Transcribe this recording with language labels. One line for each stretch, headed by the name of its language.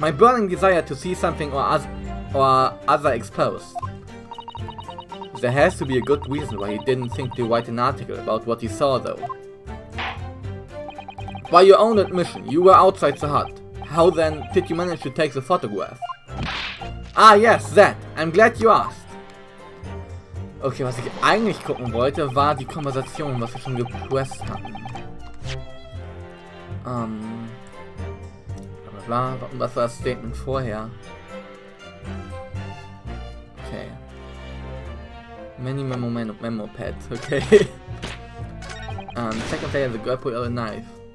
English: My burning desire to see something or other exposed. There has to be a good reason why he didn't think to write an article about what he saw though. By your own admission, you were outside the hut. How then did you manage to take the photograph? Ah yes, that. I'm glad you asked.
German: Okay, was ich eigentlich gucken wollte, war die Konversation, was wir schon gepresst hatten. Bla, was war das Statement vorher?
English: Okay. Memo pad, okay. Second player, the girl put out a knife.